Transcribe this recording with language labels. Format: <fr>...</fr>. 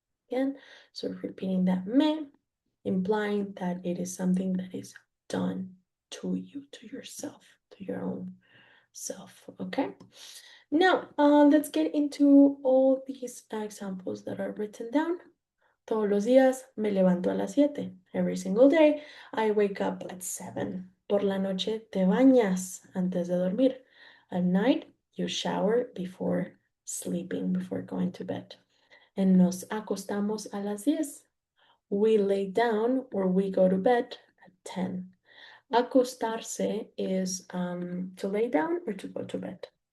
<en>Again, so repeating that me, implying that it is something that is done to you, to yourself, to your own self. Okay. Now, let's get into all these examples that are written down.</en> <es>Todos los días me levanto a las 7.</es> <en>Every single day, I wake up at 7.</en> <es>Por la noche te bañas antes de dormir.</es> <en>At night, you shower before sleeping, before going to bed. And</en> <es>nos acostamos a las 10.</es> <en>We lay down or we go to bed at 10. Acostarse is to lay down or to go to bed.</en>